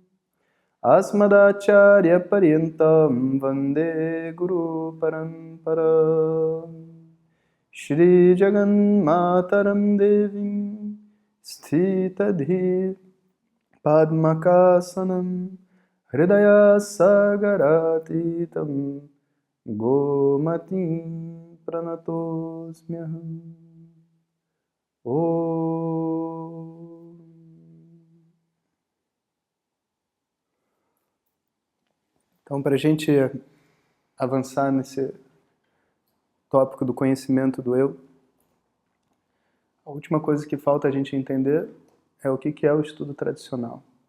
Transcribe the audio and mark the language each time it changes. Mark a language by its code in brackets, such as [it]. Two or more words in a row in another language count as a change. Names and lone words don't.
[sa] Asmadacharya Paryantam Vande Guru Paramparam Shri Jagan Mataram Devim Sthitadhi Padmakasanam Hridaya Sagaratitam Gomatim Pranatosmyaham. Om. [pt] Então, para a gente avançar nesse tópico do conhecimento do eu, a última coisa que falta a gente entender é o que é o estudo tradicional.